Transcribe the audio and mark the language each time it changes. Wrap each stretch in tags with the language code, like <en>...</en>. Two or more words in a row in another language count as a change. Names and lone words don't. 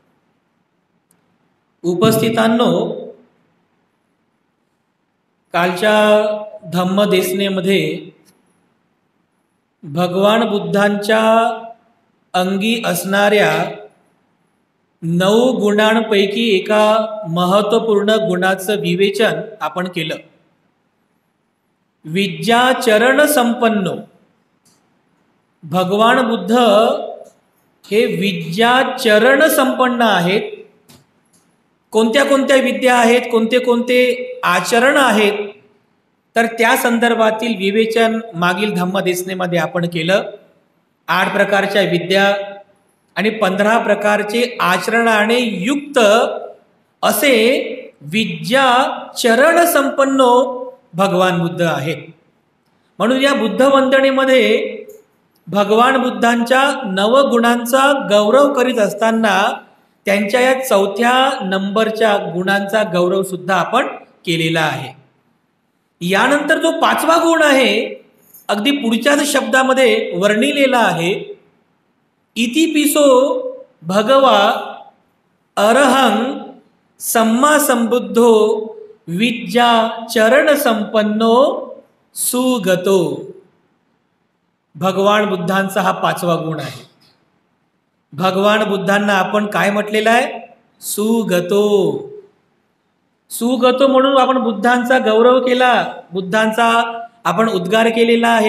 <mr>उपस्थितांनो, कालच्या धम्म देसनेमध्ये भगवान बुद्धांच्या अंगी असणाऱ्या 9 गुणांपैकी एका महत्त्वपूर्ण गुणाचं विवेचन आपण केलं.</mr> <pi>विद्याचरण संपन्नो.</pi> <mr>भगवान बुद्ध हे विद्याचरण संपन्न आहेत. कोणत्या कोणत्या विद्या आहेत, कोणते कोणते आचरण आहेत, तर त्या संदर्भातील विवेचन मागील धम्मदेसनेमध्ये आपण केलं. 8 प्रकारच्या विद्या आणि 15 प्रकारचे आचरणाने युक्त असे</mr> <pi>विद्याचरण संपन्नो</pi> <mr>भगवान बुद्ध आहेत. म्हणून या बुद्ध वंदनेमध्ये भगवान बुद्धांच्या 9 गुणांचा गौरव करीत असताना त्यांच्या या 4थ्या नंबरच्या गुणांचा गौरव सुद्धा आपण केलेला आहे. यानंतर जो 5वा गुण आहे, अगदी पुढच्याच शब्दामध्ये वर्णिलेला आहे.</mr> <pi>इतिपिसो भगवा अरहं सम्मा संबुद्धो विद्याचरण संपन्नो सुगतो.</pi> <mr>भगवान बुद्धांचा हा 5वा गुण आहे. भगवान बुद्धांना आपण काय म्हटलेलं आहे?</mr> <pi>सुगतो.</pi> <mr>सुगतो म्हणून आपण बुद्धांचा गौरव केला, बुद्धांचा आपण उद्गार केलेला आहे.</mr>